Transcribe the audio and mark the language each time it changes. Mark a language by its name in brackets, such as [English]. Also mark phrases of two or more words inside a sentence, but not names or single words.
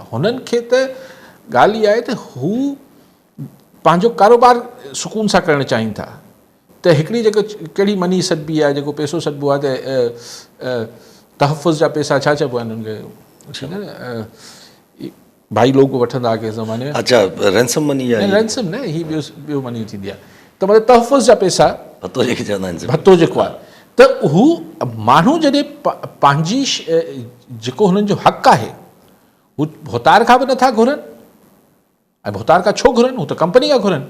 [Sindhi] हुननि खे त ॻाल्हि इहा आहे त हू पंहिंजो कारोबार सुकून सां करणु चाहिनि था। त हिकिड़ी जेको कहिड़ी मनी सॾिबी आहे, जेको पैसो सॾिबो आहे त तहफ़ुज़ जा पैसा छा चइबो आहे हुननि खे भाई लोग वठंदा कंहिं ज़माने में अच्छा [English] ransom money [Sindhi] या रैंसम न ही ॿियो मनी थींदी आहे त मतिलबु तहफ़ुज़ जा पैसा भतो जेके चवंदा आहिनि भतो जेको आहे त हू माण्हू जॾहिं पंहिंजी जेको हुननि जो हक़ु आहे हू भोतार खां बि नथा घुरनि ऐं भोतार खां छो घुरनि, हू त कंपनी खां घुरनि।